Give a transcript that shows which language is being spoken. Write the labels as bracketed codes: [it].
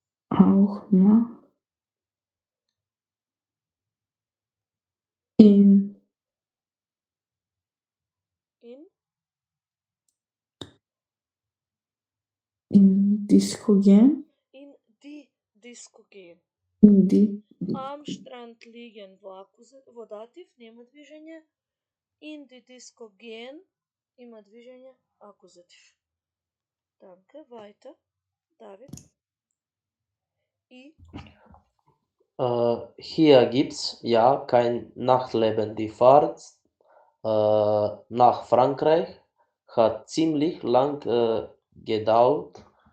[de] auch mal in Disco gehen. In die Disco gehen. In die Am Strand liegen [mk] во датив, нема движење. [de] In die Disco gehen, [mk] има движење, акузатив. [de] Danke, weiter. David. I. Hier gibt's ja kein Nachtleben. Die Fahrt nach Frankreich hat ziemlich lang gedauert.